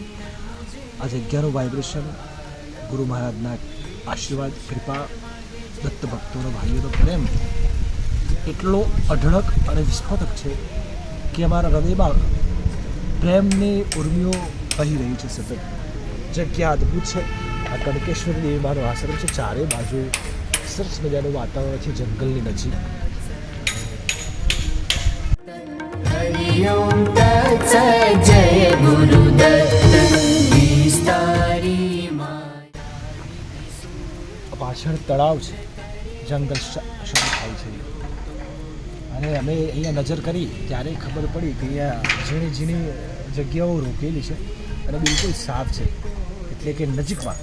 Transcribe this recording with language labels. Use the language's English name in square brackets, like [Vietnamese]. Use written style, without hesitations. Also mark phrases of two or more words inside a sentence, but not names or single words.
[Gujarati] આ જગ્યાનું વાઇબ્રેશન, ગુરુ મહારાજના આશીર્વાદ, કૃપા, દત્ત ભક્તોનો ભાઈઓનો પ્રેમ એટલો અઢળક અને વિસ્ફોટક છે કે અમારા હૃદયમાં પ્રેમની ઉર્મિઓ વહી રહી છે સતત. જગ્યા અદ્ભુત છે. આ કનકેશ્વરી દેવીમાનો આશ્રમ છે. ચારે બાજુ સરસ મજાનું વાતાવરણ છે, જંગલની નજીક. [Sanskrit] हरिओम तत्सत जय गुरुदत्त विस्तारी [Gujarati] પાછળ તળાવ છે, જંગલ શરૂ થાય છે. અને અમે અહીંયા નજર કરી ત્યારે ખબર પડી કે અહીંયા ઝીણી ઝીણી જગ્યાઓ રોકેલી છે અને બિલકુલ સાફ છે, એટલે કે નજીકમાં.